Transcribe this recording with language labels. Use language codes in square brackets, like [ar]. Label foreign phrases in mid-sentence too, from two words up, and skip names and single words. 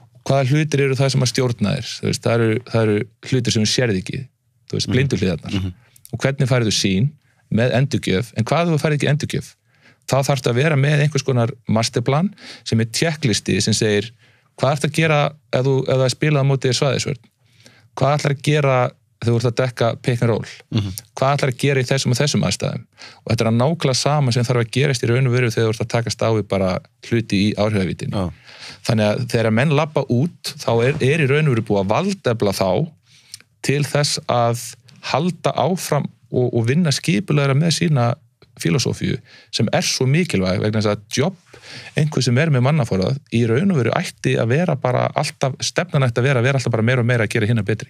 [is] hvaða hlutir eru það sem að stjórna þér þú veist, það eru hlutir sem þú sérð ekki þú veist, blinduhliðarnar og hvernig færðu sýn með endurgjöf en hvað þú færð ekki endurgjöf þá þarftu að vera með einhvers konar masterplan sem er checklisti sem segir hvað ætlar að gera ef það er spilað á móti svæðisvörn hvað ætlar að gera þegar þú ert að dekka [en] pick and roll [is] hvað ætlar að gera í þessum og þessum aðstæðum og þetta er að nákvæmlega sama sem þarf að gerast í raun og veru þegar þú ert að takast á við bara hluti í áhrifavítinu þannig að þegar menn labba út þá er í raun og veru búið að valdefla þá til þess að halda áfram og vinna skipulegra með sína filosófíu sem svo mikilvæg vegna þess að jobb einhver sem með mannaforrað í raun og veru ætti að vera bara alltaf, stefnan ætti að vera alltaf bara meira og meira að gera hinna betri.